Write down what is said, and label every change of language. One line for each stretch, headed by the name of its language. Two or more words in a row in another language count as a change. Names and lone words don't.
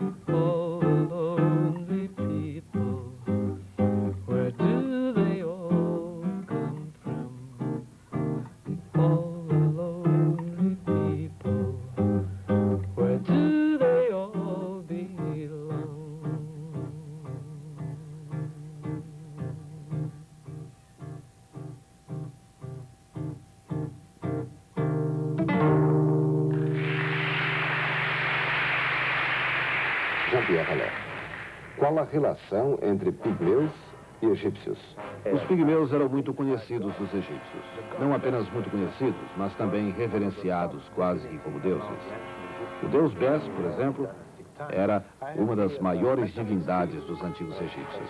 English: All the lonely people. Where do they all come from? All the lonely people. Where do they all belong?
Portuguese: Jean-Pierre Allais, qual a relação entre pigmeus e egípcios? Os pigmeus eram muito conhecidos dos egípcios. Não apenas muito conhecidos, mas também reverenciados quase que como deuses. O deus Bes, por exemplo, era uma das maiores divindades dos antigos egípcios.